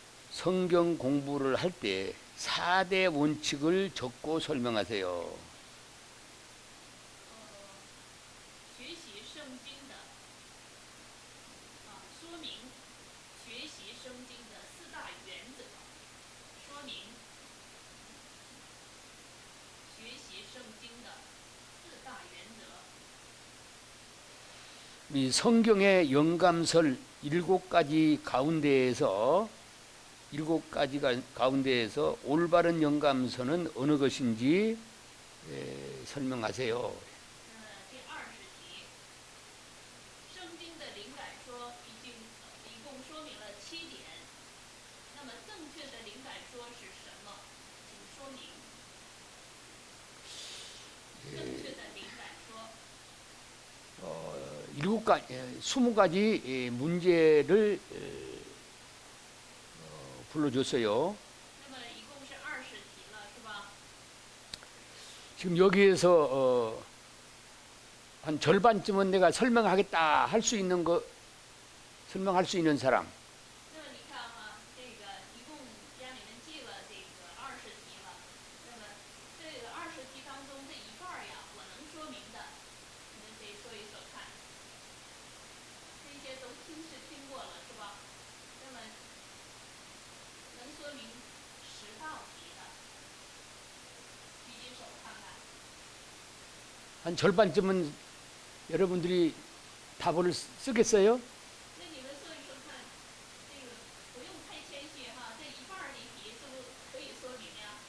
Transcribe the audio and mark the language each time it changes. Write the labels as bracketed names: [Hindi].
[Korean] 성경 공부를 할 때 4대 원칙을 적고 설명하세요. [Chinese] 学习圣经的说明学习圣经的4大原则，说明学习圣经的4大原则。 [Korean] 이 성경의 영감설 7가지 가운데에서 7가지가 가운데에서 올바른 영감서는 어느 것인지 설명하세요. [Chinese] 第20题，圣经的灵感说一共说明了7点，那么正确的灵感说是什么？请说明。正确的灵感说。 [Korean] 20가지 문제를 불러줬어요. [Chinese] 那么一共是20题了，是吧？ [Korean] 지금 여기에서 한 절반쯤은 내가 설명하겠다 할 수 있는 거 설명할 수 있는 사람. [Chinese] 那么你看哈，这个一共家里面记了这个20题了，那么这个20题当中这一半儿呀，我能说明的，你们谁说一说看？这些都听过了是吧？那么能说明10道题的，举起手看看。 [Korean] 한 절반쯤은 여러분들이 답을 쓰겠어요? [Chinese] 那你们说一说看，这个不用太谦虚哈，这一半儿的题是不是可以说明呀？